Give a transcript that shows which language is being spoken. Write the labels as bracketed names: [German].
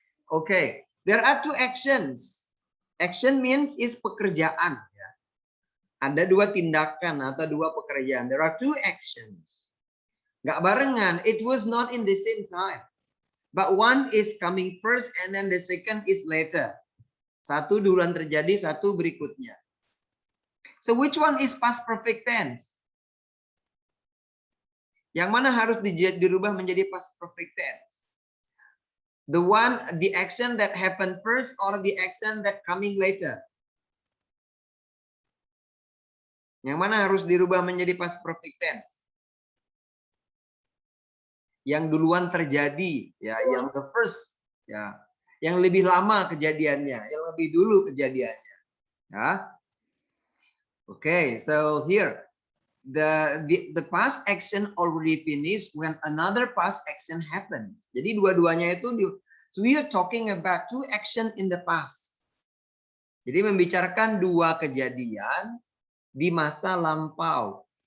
[English] Okay, there are two actions. Action means is [Indonesian] pekerjaan. Ya. Ada dua tindakan atau dua pekerjaan. [English] There are two actions. [Indonesian] Nggak barengan. [English] It was not in the same time. But one is coming first and then the second is later. [Indonesian] Satu duluan terjadi, satu berikutnya. [English] So which one is past perfect tense? [Indonesian] Yang mana harus dirubah menjadi [English] past perfect tense? The action that happened first or the action that coming later? [Indonesian] Yang mana harus dirubah menjadi past perfect tense? Yang duluan terjadi, ya, yang the first, ya, yang lebih lama kejadiannya, yang lebih dulu kejadiannya, ya. [English] Okay, so here the past action already finished when another past action happened. [Indonesian] Jadi dua-duanya itu [English] so we are talking about two action in the past. [Indonesian] Jadi membicarakan dua kejadian di masa lampau.